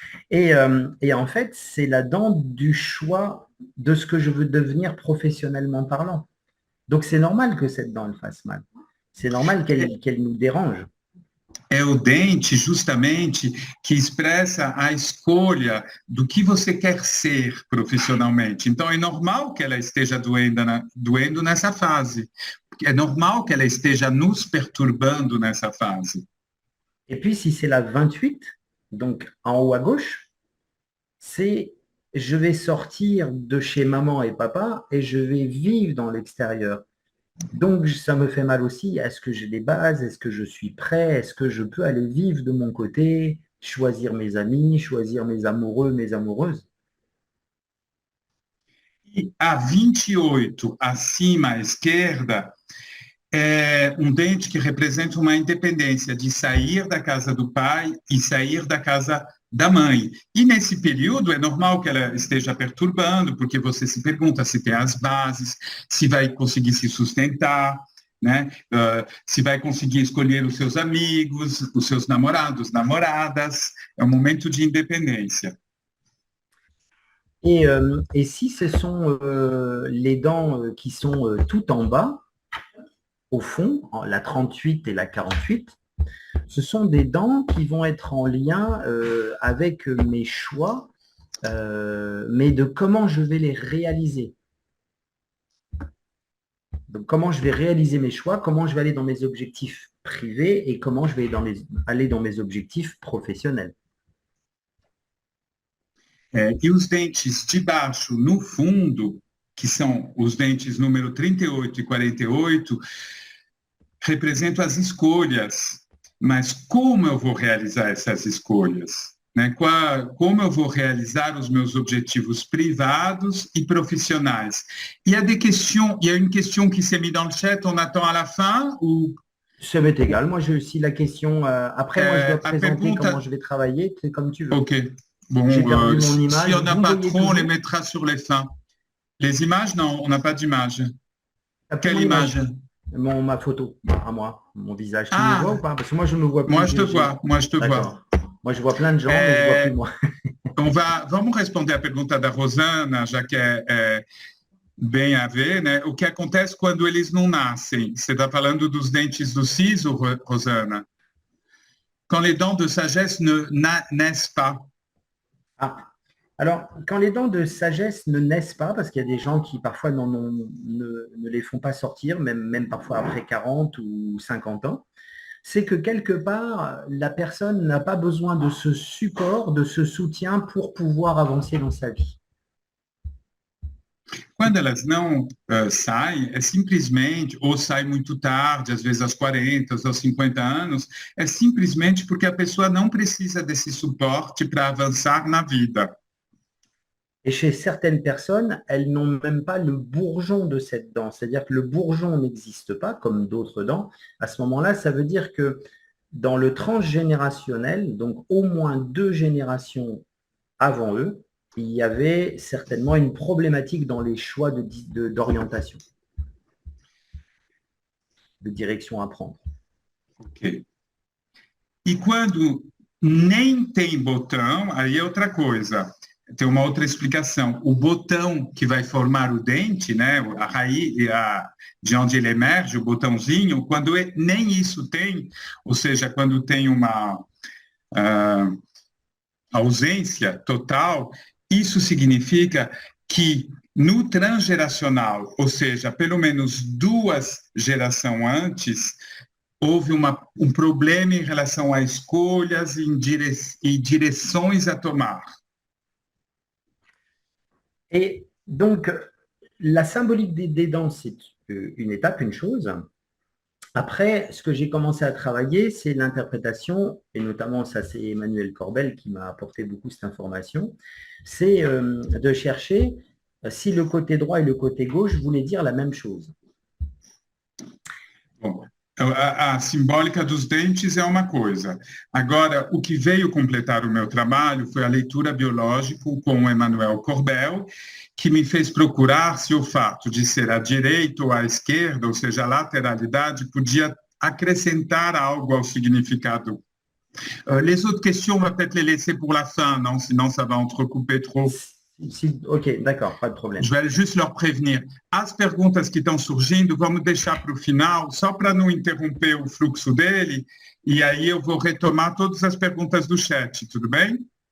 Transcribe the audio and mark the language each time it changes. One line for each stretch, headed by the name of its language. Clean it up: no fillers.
French: Et en fait, c'est la dent du choix de ce que je veux devenir professionnellement parlant. Donc, c'est normal que cette dent elle fasse mal. C'est normal qu'elle nous dérange.
Portuguese: É o dente, justamente, que expressa a escolha do que você quer ser profissionalmente. Então, é normal que ela esteja doendo nessa fase. É normal que ela esteja nos perturbando nessa fase.
French: Et puis, si c'est la 28, donc en haut à gauche, c'est je vais sortir de chez maman et papa et je vais vivre dans l'extérieur. Donc, ça me fait mal aussi. Est-ce que j'ai des bases? Est-ce que je suis prêt? Est-ce que je peux aller vivre de mon côté, choisir mes amis, choisir mes amoureux, mes amoureuses?
Portuguese: E a 28, acima à esquerda, é um dente que representa uma independência de sair da casa do pai e sair da casa da mãe. E nesse período é normal que ela esteja perturbando, porque você se pergunta se tem as bases, se vai conseguir se sustentar, né? Se vai conseguir escolher os seus amigos, os seus namorados, namoradas. É um momento de independência.
French: Et si ce sont les dents qui sont tout en bas, au fond, la 38 et la 48, ce sont des dents qui vont être en lien avec mes choix, mais de comment je vais les réaliser. Donc, comment je vais réaliser mes choix, comment je vais aller dans mes objectifs privés et comment je vais aller dans mes objectifs professionnels.
Portuguese: E os dentes de baixo, no fundo, que são os dentes número 38 e 48, representam as escolhas. Mas como eu vou realizar essas escolhas? Né? Como eu vou realizar os meus objetivos privados
French: et professionnels? Il y a une question qui s'est mise dans le chat, on attend à la fin ou... Ça m'est égal, moi j'ai aussi la question. Après, moi je dois présenter comment je vais travailler, c'est comme tu veux. Ok. Bon, j'ai perdu mon image. Si on n'a pas trop, on les mettra sur les fins. Les images, non, on n'a pas d'image. Quelle image? Ma photo, à moi, mon visage. Tu me vois ou pas? Parce que moi je me vois plus. Moi je te vois, moi je te vois. Moi je vois plein de gens, mais je vois plus moi.
Portuguese: Vamos responder a pergunta da Rosana, já que é bem a ver, né? O que acontece quando eles não nascem? Você está falando dos dentes do siso, Rosana?
French: Quand les dents de sagesse ne naissent pas. Ah, alors, quand les dents de sagesse ne naissent pas, parce qu'il y a des gens qui parfois ne les font pas sortir, même parfois après 40 ou 50 ans, c'est que quelque part, la personne n'a pas besoin de ce support, de ce soutien pour pouvoir avancer dans sa vie.
Portuguese: Quando elas não saem, é simplesmente, ou saem muito tarde, às vezes aos 40, aos 50 anos, é simplesmente porque a pessoa não precisa desse suporte para avançar na vida.
French: Et chez certaines personnes, elles n'ont même pas le bourgeon de cette dent. C'est-à-dire que le bourgeon n'existe pas, comme d'autres dents. À ce moment-là, ça veut dire que dans le transgénérationnel, donc au moins 2 générations avant eux, il y avait certainement une problématique dans les choix d'orientation, de direction à prendre. Ok.
Portuguese: E quando nem tem botão, aí é outra coisa. Tem uma outra explicação. O botão que vai formar o dente, né, a raiz, de onde ele emerge, o botãozinho, quando nem isso tem, ou seja, quando tem uma ausência total, isso significa que no transgeracional, ou seja, pelo menos 2 gerações antes, houve um problema em relação a escolhas e direções a tomar.
French: Et donc, la symbolique des dents, c'est une étape, une chose. Après, ce que j'ai commencé à travailler, c'est l'interprétation, et notamment, ça c'est Emmanuel Corbel qui m'a apporté beaucoup cette information, c'est de chercher si le côté droit et le côté gauche voulaient dire la même chose.
Portuguese: Bom, a simbólica dos dentes é uma coisa. Agora, o que veio completar o meu trabalho foi a leitura biológica com o Emmanuel Corbel, que me fez procurar se o fato de ser à direita ou à esquerda, ou seja, a lateralidade, podia acrescentar algo ao significado.
French: Les autres questions, on va peut-être les laisser pour la fin, non? Sinon, ça va entrecouper trop. Ok, d'accord, pas de problème. Je vais juste leur prévenir.
Portuguese: As perguntas que estão surgindo, vamos deixar para o final, só para não interromper o fluxo dele, e aí eu vou retomar todas as perguntas do chat, tudo bem?